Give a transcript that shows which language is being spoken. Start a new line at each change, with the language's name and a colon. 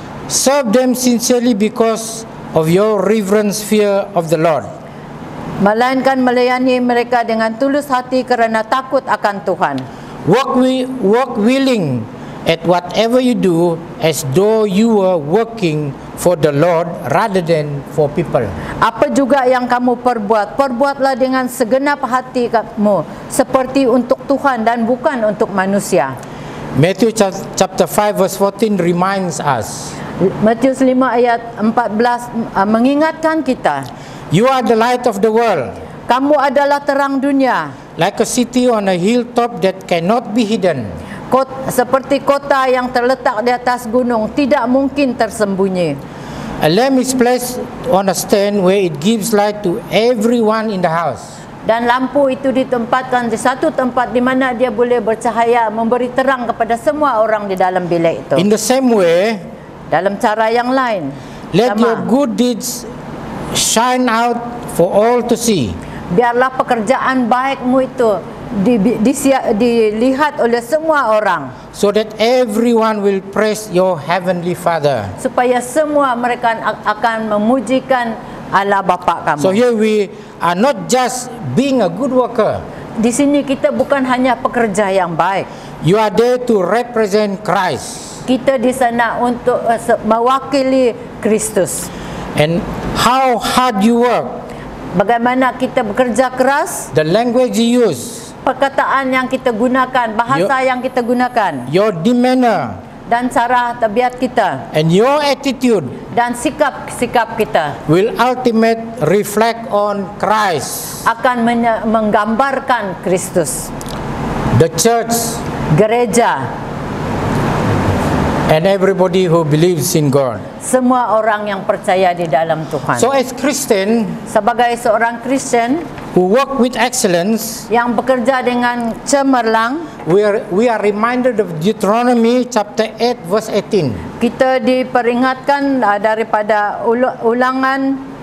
English: Serve them sincerely because of your reverence fear of the Lord.
Malay: Melainkan melayani mereka dengan tulus hati kerana takut akan Tuhan.
English: Work willing at whatever you do as though you were working for the Lord rather than for people.
Malay: Apa juga yang kamu perbuat, perbuatlah dengan segenap hati kamu, seperti untuk Tuhan dan bukan untuk manusia.
English: Matthew chapter 5 verse 14 reminds us,
Malay: Matius 5 ayat 14 mengingatkan kita,
English: you are the light of the world,
Malay: kamu adalah terang dunia,
English: like a city on a hilltop that cannot be hidden.
Malay: seperti kota yang terletak di atas gunung, tidak mungkin tersembunyi.
English: A lamp is placed on a stand where it gives light to everyone in the house.
Malay: Dan lampu itu ditempatkan di satu tempat di mana dia boleh bercahaya, memberi terang kepada semua orang di dalam bilik itu.
English: In the same way,
Malay: Dalam cara yang lain,
English: let
Malay: sama,
English: your good deeds shine out for all to see.
Malay: biarlah pekerjaan baikmu itu dilihat oleh semua orang,
English: so that everyone will praise your heavenly Father.
Malay: supaya semua mereka akan memujikan Allah Bapa kamu.
English: So here we are not just being a good worker.
Malay: Di sini kita bukan hanya pekerja yang baik.
English: You are there to represent Christ.
Malay: Kita di sana untuk mewakili Kristus.
English: And how hard you work,
Malay: Bagaimana kita bekerja keras,
English: the language you use,
Malay: perkataan yang kita gunakan, bahasa yang kita gunakan,
English: your demeanor,
Malay: dan cara tabiat kita,
English: and your attitude
Malay: dan sikap-sikap kita
English: will ultimately reflect on Christ,
Malay: akan menggambarkan Kristus,
English: the church,
Malay: gereja,
English: and everybody who believes in God.
Malay: semua orang yang percaya di dalam Tuhan.
English: So as Christian
Malay: Sebagai seorang Kristen
English: who work with excellence,
Malay: yang bekerja dengan cemerlang,
English: we are reminded of Deuteronomy chapter 8 verse 18.
Malay: kita diperingatkan daripada ulangan